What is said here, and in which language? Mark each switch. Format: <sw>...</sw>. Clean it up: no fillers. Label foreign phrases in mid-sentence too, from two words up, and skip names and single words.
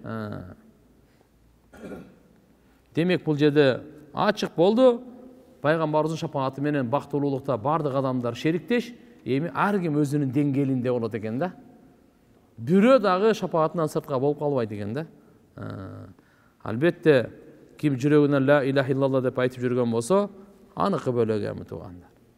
<ky>Демек бул жерде ачык болду. Пайгамбарыбыздын шафааты менен бактылуулукта бардык адамдар шериктеш, эми ар ким өзүнүн деңгээлинде болот экен да. Бирөө дагы шафаатынан сыртка болуп калбайт экен да. Албетте ким жүрөгүнөн</ky> <ar>لا إله إلا الله</ar> <ky>деп айтып жүргөн болсо, аныкы бөлөгөмү туугандар.</ky>